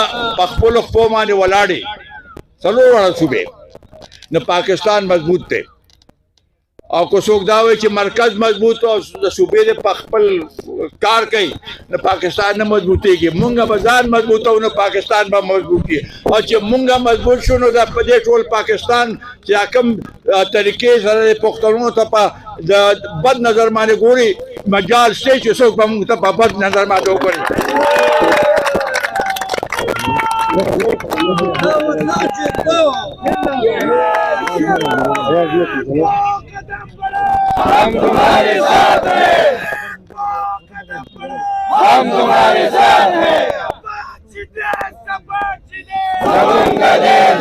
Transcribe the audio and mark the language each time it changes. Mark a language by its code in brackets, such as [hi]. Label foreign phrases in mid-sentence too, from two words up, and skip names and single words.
[ps] په خپلو خپو باندې ولاړې څلور واړه صوبې نو پاکستان مضبوط دی او که څوک دا وایي چې مرکز مضبوط او د صوبې د په خپل کار کوي نو پاکستان نه مضبوطېږي مونږ به ځان مضبوطو نو پاکستان به مضبوطي او چې مونږ مضبوط شو نو د په دې ټول پاکستان چې کوم طریقې سره پښتنو ته په د بد نظر باندې ګوري مجال شته چې څوک به مونږ ته په بد نظر باندې وګوري [ur] ہم تمہارے ساتھ ہیں ہم تمہارے ساتھ ہیں جمنگرے